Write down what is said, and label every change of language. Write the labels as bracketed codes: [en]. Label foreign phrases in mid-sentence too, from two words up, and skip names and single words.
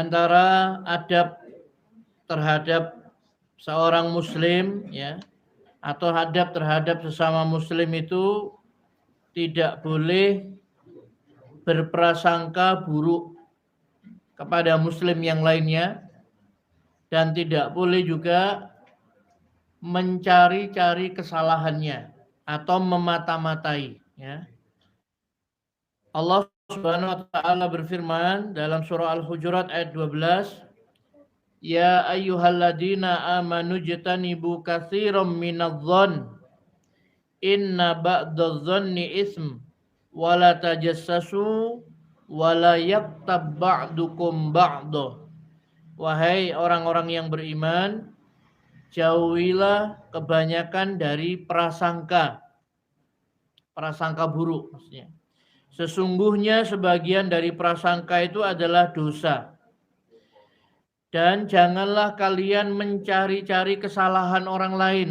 [id] antara adab terhadap seorang muslim, ya, atau adab terhadap sesama muslim itu tidak boleh berprasangka buruk kepada muslim yang lainnya, dan tidak boleh juga mencari-cari kesalahannya atau memata-matai, ya. [ar] الله سبحانه وتعالى [id] berfirman dalam surah Al-Hujurat ayat 12, [ar] يا أيها الذين آمنوا اجتنبوا كثيرا من الظن إن بعض الظن إثم ولا تجسسوا ولا يغتب بعضكم بعضا. [id] Wahai orang-orang yang beriman, jauhilah kebanyakan dari prasangka buruk maksudnya. Sesungguhnya sebagian dari prasangka itu adalah dosa. Dan janganlah kalian mencari-cari kesalahan orang lain.